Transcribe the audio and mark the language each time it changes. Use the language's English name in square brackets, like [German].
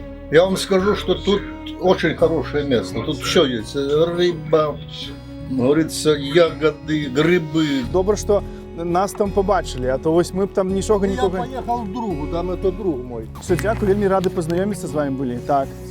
[Russian] Я вам скажу, что тут очень хорошее место. Тут все есть. Рыба, говорится, ягоды, грибы. [Ukrainian] Добре, що нас там побачили, а то ось ми б там нічого Я нікого... [Russian] поехал к другу, там это друг мой. [Ukrainian] Все, дякую, вельми раді познайомитися з вами були. Так,